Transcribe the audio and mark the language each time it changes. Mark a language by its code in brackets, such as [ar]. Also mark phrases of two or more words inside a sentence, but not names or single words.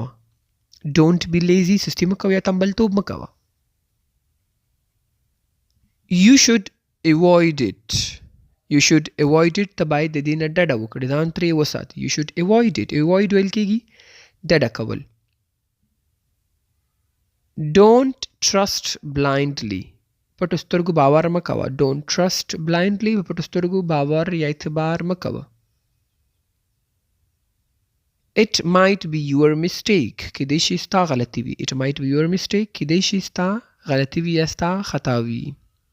[en] Don't be lazy. [ps] سستی مه کوه یا تنبلتوب مه کوه. [en] You should avoid it. You should avoid it. [ps] ته باید د دې نه ډډه وکړې. ځان ترې وساتې. [en] You should avoid it. Avoid [ps] ویل کېږي ډډه کول. [en] Don't trust blindly. [ps] پټو سترګو باور مه کوه. [en] Don't trust blindly. [ps] په پټو سترګو باور یا اعتبار مه کوه. [en] It might be your mistake. [ps] کیدای شي ستا غلطي وي. [en] It might be your mistake. [ps] کیدای شي ستا غلطي وي یا ستا خطا وي.